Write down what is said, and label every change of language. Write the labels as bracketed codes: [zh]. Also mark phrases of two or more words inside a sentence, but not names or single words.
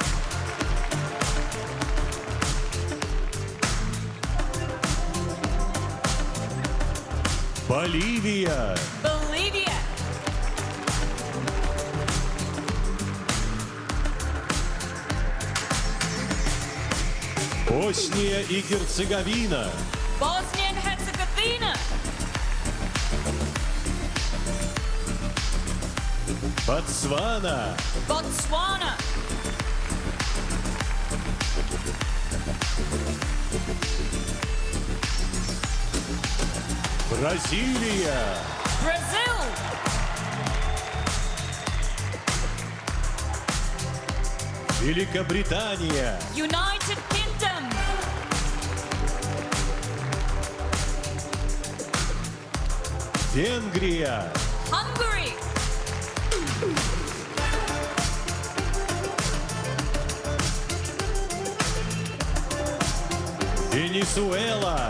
[ru] Боливия. [en] Bolivia. [ru] Босния и Герцеговина. [en] Bosnia and Herzegovina. [ru] Ботсвана. [en] Botswana. [ru] Бразилия. [en] Brazil. [ru] Великобритания. [en] United Kingdom. [ru] Венгрия. [en] Hungary. [ru] Венесуэла.